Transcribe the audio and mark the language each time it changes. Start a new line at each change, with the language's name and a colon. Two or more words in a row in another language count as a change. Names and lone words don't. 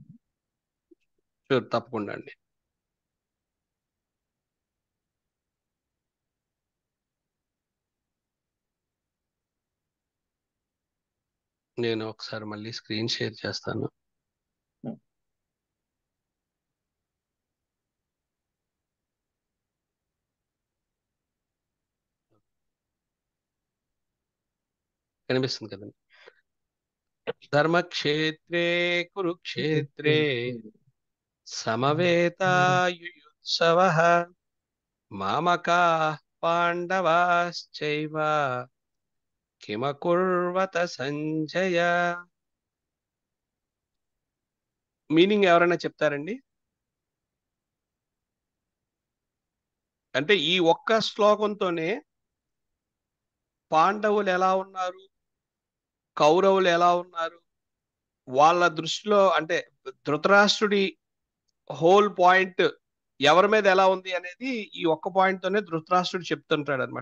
Telugu: షూర్, తప్పకుండా అండి. నేను ఒకసారి మళ్ళీ స్క్రీన్ షేర్ చేస్తాను. కనిపిస్తుంది కదండి.
Sanskrit: ధర్మక్షేత్రే కురుక్షేత్రే సమవేతాయుయుత్సవః మామకాః పాండవాశ్చైవ కిమకుర్వత సంజయ.
Telugu: మీనింగ్ ఎవరైనా చెప్తారండి? అంటే ఈ ఒక్క శ్లోకంతోనే పాండవులు ఎలా ఉన్నారు, కౌరవులు ఎలా ఉన్నారు, వాళ్ళ దృష్టిలో అంటే ధృతరాష్ట్రుడి హోల్ పాయింట్ ఎవరి మీద ఎలా ఉంది అనేది ఈ ఒక్క పాయింట్ తోనే ధృతరాష్ట్రుడు చెప్తుంటాడు అనమాట.